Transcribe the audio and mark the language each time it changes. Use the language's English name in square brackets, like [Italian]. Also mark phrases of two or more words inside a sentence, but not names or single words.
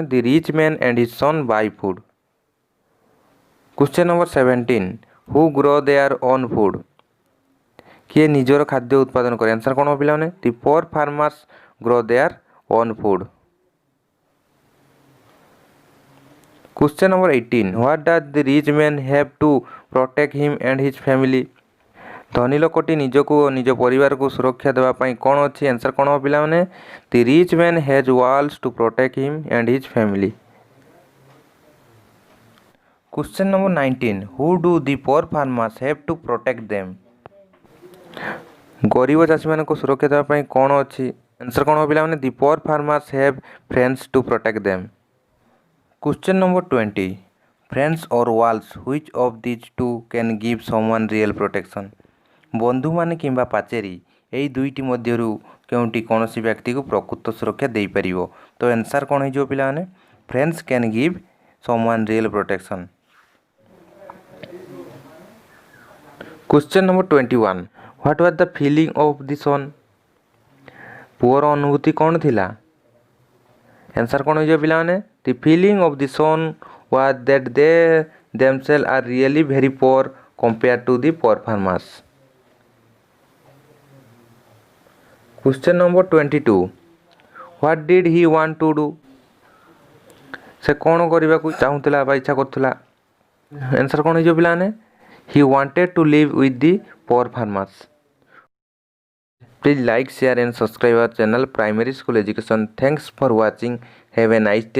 [English] The rich man and his son buy food. Question number 17. Who grow their own food? [Odia] କିଏ ନିଜର ଖାଦ୍ୟ ଉତ୍ପାଦନ କରେ? ଆନ୍ସର୍ କ'ଣ ପିଲାମାନେ? [English] The poor farmers grow their own food. Question number 18. What does the rich man have to protect him and his family? [Odia] ଧନୀ ଲୋକଟି ନିଜକୁ ଓ ନିଜ ପରିବାରକୁ ସୁରକ୍ଷା ଦେବା ପାଇଁ କ'ଣ ଅଛି? ଆନ୍ସର୍ କ'ଣ ହେବ ପିଲାମାନେ? [English] The rich man has walls to protect him and his family. Question number 19. Who do the poor farmers have to protect them? [Odia] ଗରିବ ଚାଷୀମାନଙ୍କୁ ସୁରକ୍ଷା ଦେବା ପାଇଁ କ'ଣ ଅଛି? ଆନ୍ସର୍ କ'ଣ ହେବ ପିଲାମାନେ? [English] The poor farmers have friends to protect them. Question number 20. Friends or walls, which of these two can give someone real protection? [Odia] ବନ୍ଧୁମାନେ କିମ୍ବା ପାଚେରୀ ଏହି ଦୁଇଟି ମଧ୍ୟରୁ କେଉଁଟି କୌଣସି ବ୍ୟକ୍ତିକୁ ପ୍ରକୃତ ସୁରକ୍ଷା ଦେଇପାରିବ? ତ ଆନ୍ସର୍ କ'ଣ ହେଇଯିବ ପିଲାମାନେ? [English] Friends can give someone real protection. Question number 21. What was the feeling of the son? [Odia] ପୁଅର ଅନୁଭୂତି କ'ଣ ଥିଲା? ଆନ୍ସର୍ କ'ଣ ହେଇଯିବ ପିଲାମାନେ? [English] The feeling of the son was that they themselves are really very poor compared to the poor farmers. Question number 22. What did he want to do? [Odia] ସେ କ'ଣ କରିବାକୁ ଚାହୁଁଥିଲା ବା ଇଚ୍ଛା କରୁଥିଲା? ଆନ୍ସର୍ କ'ଣ ହେଇଯିବ ପିଲାମାନେ? [English] He wanted to live with the poor farmers. Please like, share and subscribe our channel Primary School Education. Thanks for watching. Have a nice day.